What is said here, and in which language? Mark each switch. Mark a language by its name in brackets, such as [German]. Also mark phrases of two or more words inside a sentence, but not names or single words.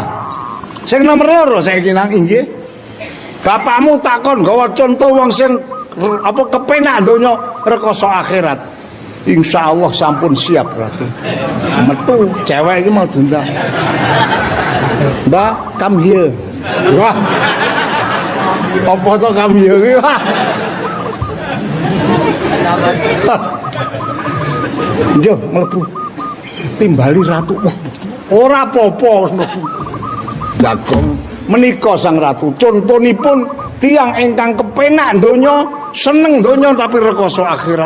[Javanese] Sing nomor 2 saiki nang inggih. Bapakmu takon gawa contoh wong sing apa kepenak donya rekoso akhirat. [Arabic] إن شاء الله [Javanese] sampun siap Ratu. Metu cewek iki mau diundang. Mbak, [English] come here. [Javanese] Wah. Apa to [English] come here [Javanese] iki? Wah. Jo, mlebu. Timbali Ratu. Wah. Ora apa-apa mlebu. Jagong menika Sang Ratu. Contonipun tiyang ingkang kepenak donya, seneng donya tapi rekoso akhirat.